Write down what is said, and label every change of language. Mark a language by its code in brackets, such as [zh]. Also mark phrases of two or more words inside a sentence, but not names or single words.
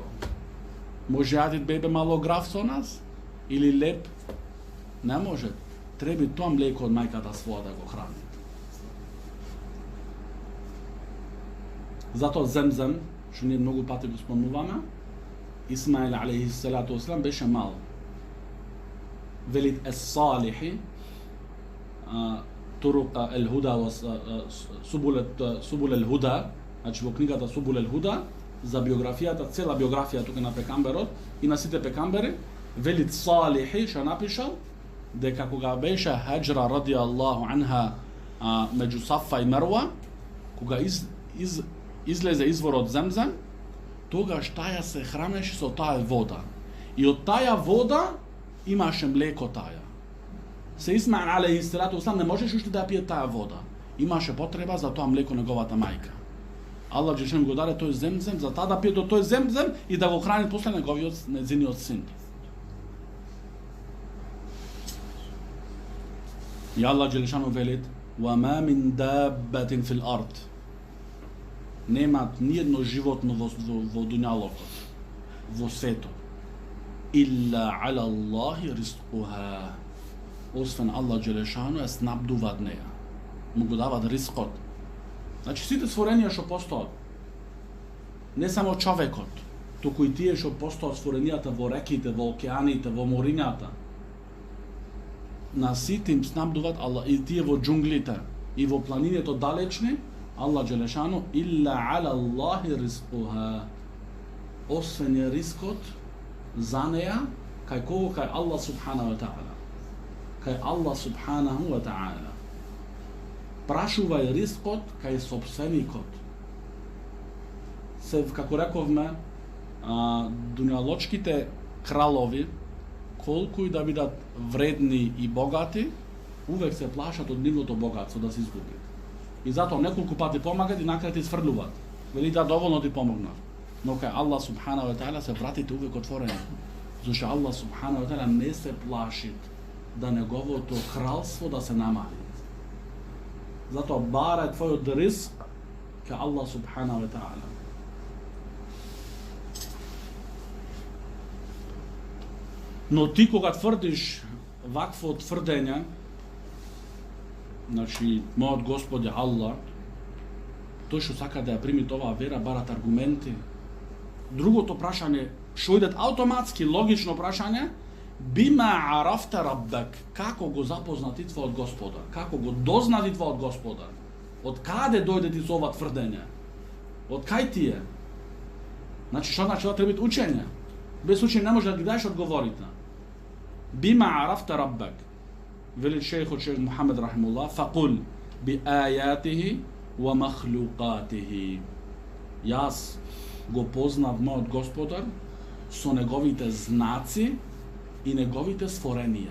[mk] Може јадит бебе мало граф со нас? Или леп? Не може. Треби тоа млеко од мајката своја да го храни. Затоа Земзем, што ние многу пати го спомнуваме, Исмаил [ar] عليه الصلاة والسلام [mk] беше мал. Велит ес-салихи, Турук ел-Худа, Субул ел-Худа, значи во книгата Субул ел-Худа, за биографијата, цела биографија тука на пекамберот и на сите пекамбери, велит Салихи, што напишал, дека кога беше Хаджра [ar] رضي الله عنها [mk] меѓу Сафа и Мерва, кога излезе изворот Земзем, тогаш таја се хранеше со таа вода. И од таја вода имаше млеко таја. Се Исмаил [ar] عليه الصلاة والسلام [mk] не можеше уште да пие таа вода. Имаше потреба за тоа млеко неговата мајка. [ar] الله جل شأنه [mk] го даде тој Земзем за таа да пие тој Земзем и да го храни после неговиот син. И [ar] الله جل شأنه [mk] велит: [ar] "وما من دابة في الأرض." [mk] Немат ни едно животно во дуњалокот, во светот. [ar] إلا على الله رزقها. [mk] Освен [ar] الله جل شأنه [mk] е снабдуваат неја. Му го дават рискот. Значи сите створенија што постојат, не само човекот, туку и тие што постојат створенијата во реките, во океаните, во морињата, на сите им снабдуваат Аллах, и тие во џунглите, и во планините далечни, [ar] الله جل شأنه، إلا على الله رزقها. [mk] Освен е рискот за неја, кај кого? Кај [ar] الله سبحانه وتعالى. [mk] Кај [ar] الله سبحانه وتعالى. [mk] Прашувај рискот кај собственикот. Се, како рековме, дуњалочките кралови, колку и да бидат вредни и богати, увек се плашат од нивното богатство да се изгуби. И затоа неколку пати помагат и накрај ти сврлуваат. Вели да доволно ти помогнат. Но кај [ar] الله سبحانه وتعالى [mk] се вратите увек отворени. Зашто [ar] الله سبحانه وتعالى [mk] не се плаши да неговото кралство да се намали. Затоа барај твојот ризк кај [ar] الله سبحانه وتعالى. [mk] Но ти кога тврдиш вакво тврдење, значи мојот Господ е Аллах, тој што сака да ја прими оваа вера барат аргументи. Другото прашање, што идет автоматски, логично прашање, [ar] بما عرفت ربك, [mk] како го запозна ти твојот Господар, како го дозна ти твојот Господар, од каде дојде ти со ова тврдење, од кај ти е? Значи, што значи, треба биде учење? Без учење не може да ги даеш одговорите. [ar] بما عرفت ربك, [mk] вели шейхот шейх Мухамед рахимуллах, [ar] فقل بآياته ومخلوقاته. [mk] Јас го познав мојот Господар со неговите знаци и неговите створенија.